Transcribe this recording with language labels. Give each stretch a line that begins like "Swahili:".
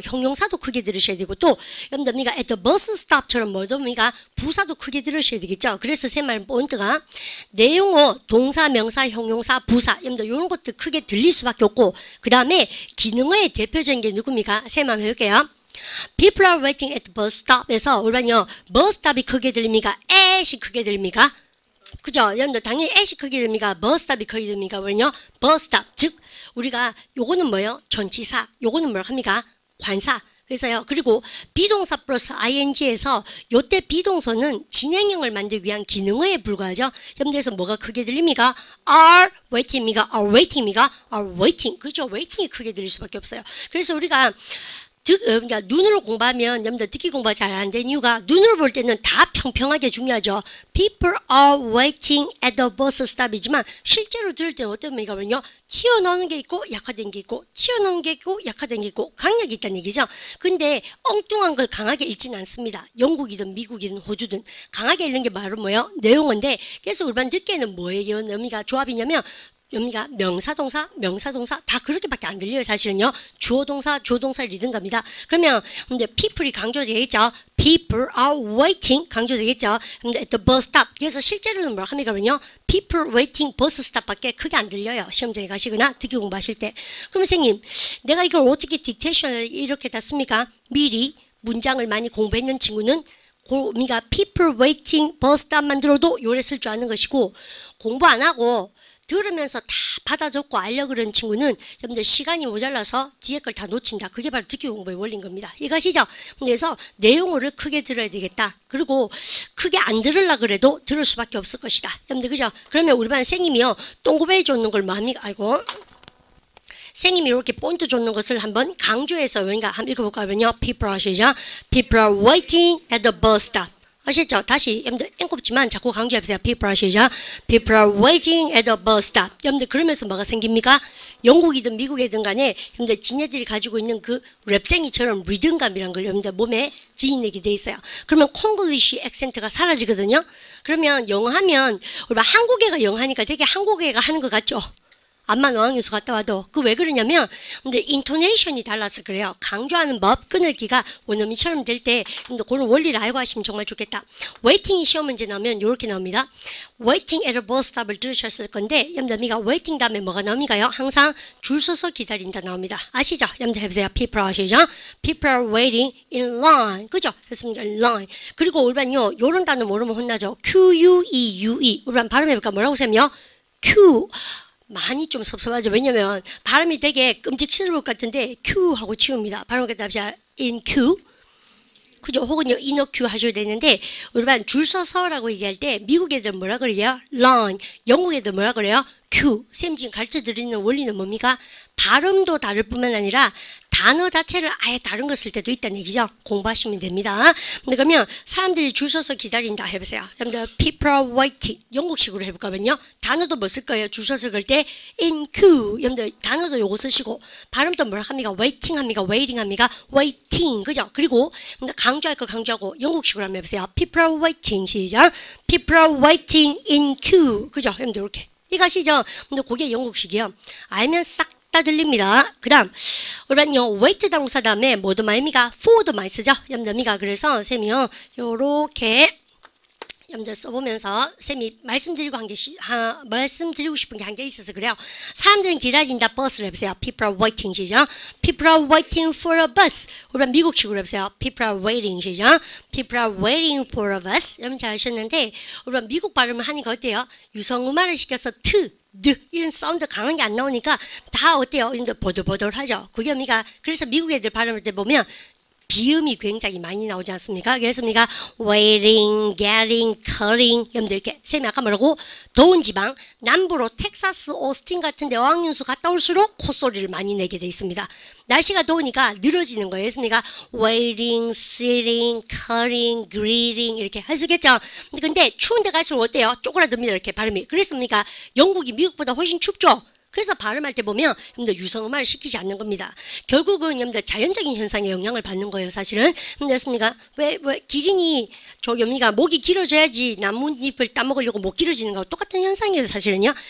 Korean: 형용사도 크게 들으셔야 되고 또 여러분들 at the bus stop처럼 뭐입니까? 부사도 크게 들으셔야 되겠죠. 그래서 제 말 포인트가 내용어, 동사, 명사, 형용사, 부사 여러분들 이런 것들 크게 들릴 수밖에 없고 그 다음에 기능어의 대표적인 게 누굽니까? 제 말 해볼게요.
English: People are waiting at the bus stop
Korean: 에서 우리 반이요 bus stop이 크게 들립니까? at이 크게 들립니까? 그죠? 여러분들 당연히 at이 크게 들립니까? 버스탑이 크게 들립니까? 왜냐? 버스탑 즉 우리가 요거는 뭐예요? 전치사 요거는 뭐라 합니까? 관사 그래서요. 그리고 비동사 플러스 ing에서 요때 비동사는 진행형을 만들기 위한 기능어에 불과하죠. 여러분들에서 뭐가 크게 들립니까? are waiting입니까? are waiting입니까? are waiting 그죠? waiting이 크게 들릴 수밖에 없어요. 그래서 우리가 그러니까 눈으로 공부하면 여러분들 듣기 공부가 잘 안 된 이유가 눈으로 볼 때는 다 평평하게 중요하죠.
English: People are waiting at the bus stop
Korean: 이지만 실제로 들을 때는 어떤 의미가면요. 튀어나오는 게 있고 약화된 게 있고 튀어나오는 게 있고 약화된 게 있고 강약이 있다는 얘기죠. 근데 엉뚱한 걸 강하게 읽지는 않습니다. 영국이든 미국이든 호주든 강하게 읽는 게 바로 뭐예요? 내용인데 그래서 우리 반 듣기에는 뭐예요? 의미가 조합이냐면 여기가 명사동사, 명사동사 다 그렇게밖에 안 들려요. 사실은요. 주어동사, 주어동사 리듬갑니다. 그러면 이제 people이 강조되겠죠.
English: People are waiting
Korean: 강조되겠죠.
English: at the bus stop.
Korean: 그래서 실제로는 뭐라 합니까? 그러면요.
English: People waiting bus stop
Korean: 밖에 크게 안 들려요. 시험장에 가시거나 듣기 공부하실 때. 그럼 선생님, 내가 이걸 어떻게 딕테이션을 이렇게 다 씁니까? 미리 문장을 많이 공부했는 친구는 우리가 people waiting bus stop만 들어도 요래 쓸 줄 아는 것이고 공부 안 하고 들으면서 다 받아 적고 알려 그러는 친구는 여러분들 시간이 모자라서 뒤에 걸 다 놓친다. 그게 바로 듣기 공부의 원리인 겁니다. 이것이죠. 그래서 내용어를 크게 들어야 되겠다. 그리고 크게 안 들으려 그래도 들을 수밖에 없을 것이다. 여러분들 그죠? 그러면 우리 반 선생님이요. 똥구벨 줬는 걸 뭐 합니까? 아이고. 선생님이 이렇게 포인트 줬는 것을 한번 강조해서 그러니까 한번 읽어볼까요?
English: People are People are waiting at the bus stop.
Korean: 아시죠? 다시 여러분들 앵꼽지만 자꾸 강조해보세요.
English: People are
Korean: 시작.
English: People are waiting at the bus stop.
Korean: 여러분들 그러면서 뭐가 생깁니까? 영국이든 미국이든 간에 여러분들 지네들이 가지고 있는 그 랩쟁이처럼 리듬감이란 걸 여러분들 몸에 지니내게 돼 있어요. 그러면 콩글리시 액센트가 사라지거든요. 그러면 영어 하면 우리 한국애가 영어 하니까 되게 한국애가 하는 것 같죠? 암만 어학연수 갔다 와도. 그 왜 그러냐면 근데 인토네이션이 달라서 그래요. 강조하는 법, 끊을기가 원어민처럼 될 때 그런 원리를 알고 하시면 정말 좋겠다. 웨이팅이 시험 문제 나오면 이렇게 나옵니다. waiting at a bus stop을 들으셨을 건데 여러분들 waiting 다음에 뭐가 나옵니까요? 항상 줄 서서 기다린다 나옵니다. 아시죠? 여러분들 해보세요. people 아시죠?
English: people are waiting in line.
Korean: 그죠? 그렇습니다. line. 그리고 우리반요 요런 단어 모르면 혼나죠. Q-U-E-U-E. 우리반 발음해볼까? 뭐라고 하세요? Q. 많이 좀 섭섭하죠. 왜냐면 발음이 되게 끔찍스러울 것 같은데 Q 하고 치웁니다. 발음해볼까? 답시다. in Q. 그죠? 혹은요, 인어큐 하셔야 되는데, 우리반 줄 서서라고 얘기할 때, 미국 애들 뭐라 그래요? line. 영국 애들 뭐라 그래요? q. 쌤 지금 가르쳐 드리는 원리는 뭡니까? 발음도 다를 뿐만 아니라 단어 자체를 아예 다른 거 쓸 때도 있다는 얘기죠. 공부하시면 됩니다. 그러면 사람들이 줄 서서 기다린다 해보세요. 여러분들
English: people are waiting.
Korean: 영국식으로 해볼까면요. 단어도 뭐 쓸 거예요? 줄 서서 그럴 때 in queue. 여러분들 단어도 요거 쓰시고 발음도 뭐라 합니까? waiting 합니까? waiting 합니까? waiting. 그죠? 그리고 강조할 거 강조하고 영국식으로 한번 해보세요.
English: people are waiting.
Korean: 시작.
English: people are waiting in queue.
Korean: 그죠? 여러분들 이렇게. 이거 아시죠? 근데 그게 영국식이요. 알면 싹 다 들립니다. 그 다음 우리는요 wait 동사 다음에 뭐도 말입니까? for도 많이 쓰죠. 여러분들 그래서 쌤이요 요렇게 여러분들 써보면서 쌤이 말씀드리고 싶은 게 한 개 있어서 그래요. 사람들은 기다린다 버스를 해보세요.
English: people are waiting
Korean: 시죠.
English: people are waiting for a bus.
Korean: 우리는 미국식으로 해보세요.
English: people are waiting
Korean: 시죠.
English: people are waiting for a bus.
Korean: 여러분 잘 하셨는데 우리는 미국 발음을 하니까 어때요? 유성음화를 시켜서 이런 사운드 강한 게 안 나오니까 다 어때요? 보들보들하죠. 그게 뭡니까? 그래서 미국 애들 발음할 때 보면 비음이 굉장히 많이 나오지 않습니까? 그래서 waiting, getting, cutting 여러분들 이렇게 쌤이 아까 뭐라고? 더운 지방 남부로 텍사스, 오스틴 같은 데 어학연수 갔다 올수록 콧소리를 많이 내게 돼 있습니다. 날씨가 더우니까 늘어지는 거예요. 그래서 waiting, sitting, cutting, greeting 이렇게 하시겠죠? 근데 추운 데 갈수록 어때요? 쪼그라듭니다. 이렇게 발음이. 그래서 영국이 미국보다 훨씬 춥죠? 그래서 발음할 때 보면 여러분들 유성음화를 시키지 않는 겁니다. 결국은 여러분들 자연적인 현상에 영향을 받는 거예요. 사실은. 그렇습니까? 왜 기린이 목이 길어져야지 나뭇잎을 따먹으려고 목 길어지는 거하고 똑같은 현상이에요. 사실은요.